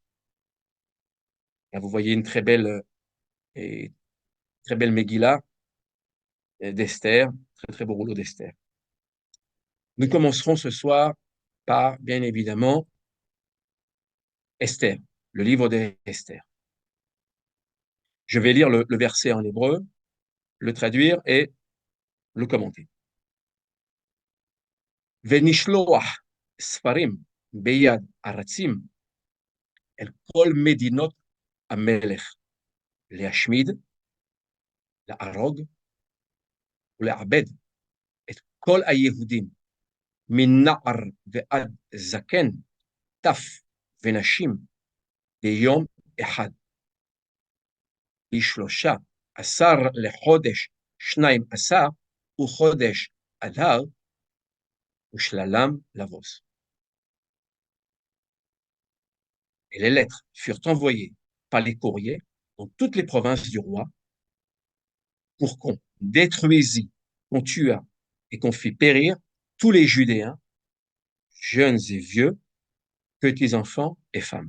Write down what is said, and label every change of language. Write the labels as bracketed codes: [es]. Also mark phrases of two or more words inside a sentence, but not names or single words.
[fr] Là, vous voyez une très belle Megillah d'Esther, très beau rouleau d'Esther. Nous commencerons ce soir par, bien évidemment, Esther, le livre d'Esther. Je vais lire le verset en hébreu, le traduire et le commenter. [he] ונשלוח ספרים ביד ארצים אל כל מדינות המלך להשמיד, להרוג ולאבד את כל היהודים מנער ועד זקן, טף ונשים ביום אחד. ב13 לחודש 12 וחודש אדר ושללם לבוס. [fr] Et les lettres furent envoyées par les courriers dans toutes les provinces du roi pour qu'on détruisit, qu'on tua et qu'on fit périr tous les Judéens, jeunes et vieux, petits enfants et femmes.